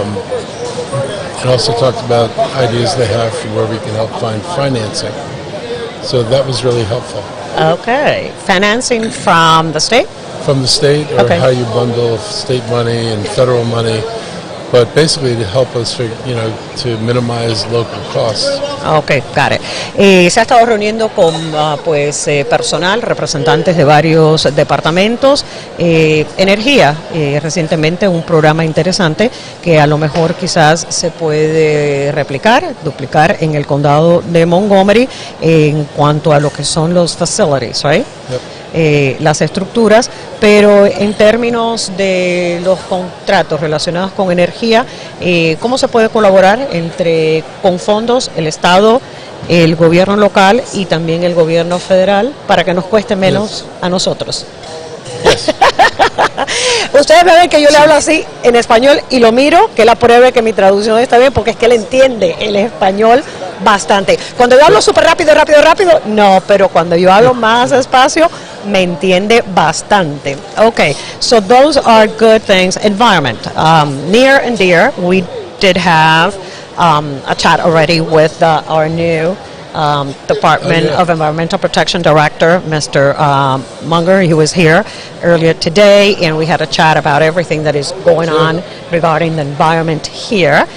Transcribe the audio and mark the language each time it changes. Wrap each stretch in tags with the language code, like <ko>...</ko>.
<en>And also talked about ideas they have for where we can help find financing. So that was really helpful. Okay, financing from the state? From the state, or Okay. how you bundle state money and federal money, but basically to help us, to minimize local costs. Okay, got it.</en> <es>Se ha estado reuniendo con personal, representantes de varios departamentos, energía, recientemente un programa interesante que a lo mejor quizás se puede duplicar en el condado de Montgomery en cuanto a lo que son los facilities, right?</es> <en>Yep.</en> <es>Las estructuras, pero en términos de los contratos relacionados con energía, ¿cómo se puede colaborar con fondos, el Estado, el gobierno local y también el gobierno federal para que nos cueste menos a nosotros?</es> <en>Yes.</en> <es>Ustedes me ven que yo le hablo así en español y lo miro, que él apruebe que mi traducción está bien, porque es que él entiende el español bastante. Cuando yo hablo súper rápido, no, pero cuando yo hablo más despacio, me entiende bastante.</es> <en>Okay, so those are good things. Environment, near and dear. We did have a chat already with our new Department of Environmental Protection Director, Mr. Munger. He was here earlier today, and we had a chat about everything that is going on regarding the environment here.</en>